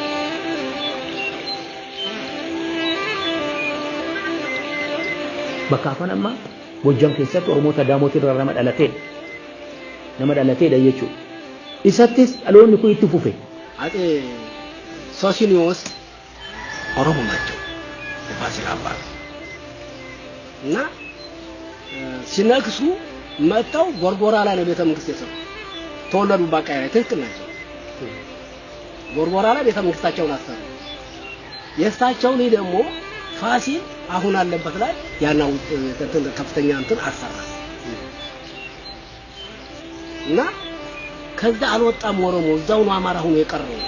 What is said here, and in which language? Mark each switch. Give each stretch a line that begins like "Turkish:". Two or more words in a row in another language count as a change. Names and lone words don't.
Oromo: Bakkaafaan amma Goojjam keessatti Oromoota Daamotii irraa nama dhalateedha jechuudha. Isattis dhaloonni kun itti fufe. Ate Soosiniyoos Oromoo ናቸው.
Amharic: የፋሲል አባት እና ሲነግሱ መጣው ጎርጎራ ላይ ነው ቤተ መንግስት የሰሩ ተወለዱ ባቃያ ላይ ትክክል ናቸው። ጎርጎራ ላይ ቤተ መንግስታቸውን አሰሩ። የእሳቸው ልጅ ደግሞ ፋሲል አሁን አለበት ላይ ያናው ከፍተኛ እንትን አሰራ እና ከዛ አልወጣም ኦሮሞ እዛው ነው አማራ ሆኖ የቀረው።